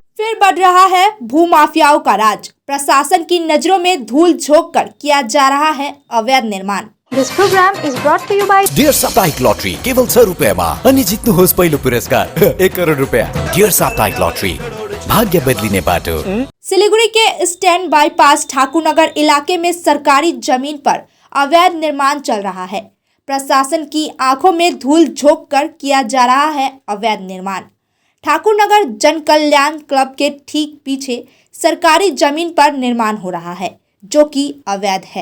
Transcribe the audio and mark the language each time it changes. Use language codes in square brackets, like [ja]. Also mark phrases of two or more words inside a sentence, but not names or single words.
[hi] फिर बढ़ रहा है भूमाफियाओं का राज। प्रशासन की नजरों में धूल झोंक कर किया जा रहा है अवैध निर्माण। [en] This program is brought to you by [ne] डियर साप्ताहिक लॉटरी केवल 100 रुपियाँमा अनि जित्नुहोस् पहिलो पुरस्कार 1 करोड रुपियाँ। डियर साप्ताहिक लॉटरी भाग्य बदलिने बाटो। [hi] सिलीगुड़ी के स्टैंड बाईपास ठाकुरनगर इलाके में सरकारी जमीन पर अवैध निर्माण चल रहा है। प्रशासन की आंखों में धूल झोंक कर किया जा रहा है अवैध निर्माण। ठाकुरनगर जन कल्याण क्लब के ठीक पीछे सरकारी जमीन पर निर्माण हो रहा है, जो कि अवैध है।